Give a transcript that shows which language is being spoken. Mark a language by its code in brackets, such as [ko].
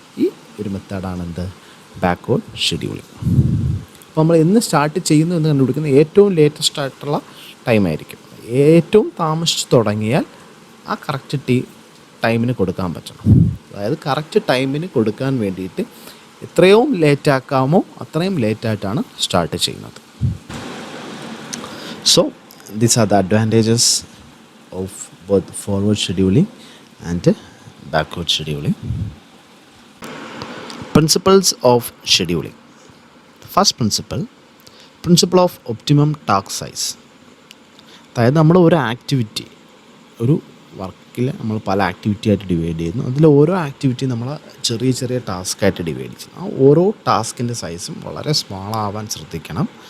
[ml] ഈ ഒരു മെത്തേഡാണ് എന്ത്, ബാക്ക്വേർഡ് ഷെഡ്യൂളിംഗ്. അപ്പോൾ നമ്മൾ എന്ന് സ്റ്റാർട്ട് ചെയ്യുന്നു എന്ന് കണ്ടുപിടിക്കുന്നത് ഏറ്റവും ലേറ്റസ്റ്റ് ആയിട്ടുള്ള ടൈമായിരിക്കും. ഏറ്റവും താമസിച്ച് തുടങ്ങിയാൽ ആ കറക്റ്റ് ടൈമിന് കൊടുക്കാൻ പറ്റണം. അതായത് കറക്റ്റ് ടൈമിന് കൊടുക്കാൻ വേണ്ടിയിട്ട് എത്രയും ലേറ്റാക്കാമോ അത്രയും ലേറ്റായിട്ടാണ് സ്റ്റാർട്ട് ചെയ്യുന്നത്. [en] So these are the advantages of both forward scheduling and backward scheduling. Principles of scheduling. The first principle of optimum task size. [ml] അതായത് നമ്മൾ ഒരു ആക്ടിവിറ്റി, ഒരു വർക്കിൽ നമ്മൾ പല ആക്ടിവിറ്റി ആയിട്ട് ഡിവൈഡ് ചെയ്യുന്നു. അതിൽ ഓരോ ആക്ടിവിറ്റി നമ്മൾ ചെറിയ ചെറിയ ടാസ്ക്കായിട്ട് ഡിവൈഡ് ചെയ്യും. ആ ഓരോ ടാസ്കിൻ്റെ സൈസും വളരെ സ്മോളാവാൻ ശ്രദ്ധിക്കണം.